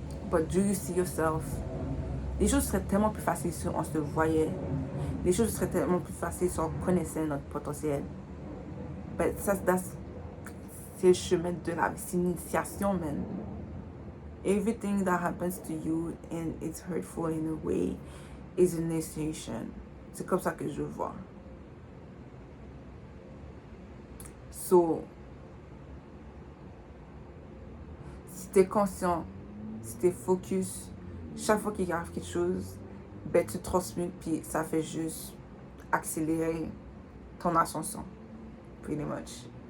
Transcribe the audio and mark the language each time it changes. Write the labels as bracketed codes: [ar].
[en] But do you see yourself? [fr] Les choses seraient tellement plus faciles si on se voyait. Les choses seraient tellement plus faciles si on connaissait notre potentiel. Mais ça, c'est le chemin de la vie, c'est une initiation, man. [en] Everything that happens to you and it's hurtful in a way is an initiation. [fr] C'est comme ça que je vois. So, si t'es conscient, si t'es focus, chaque fois qu'il arrive quelque chose, ben tu transmutes puis ça fait juste accélérer ton ascension. [en] Pretty much.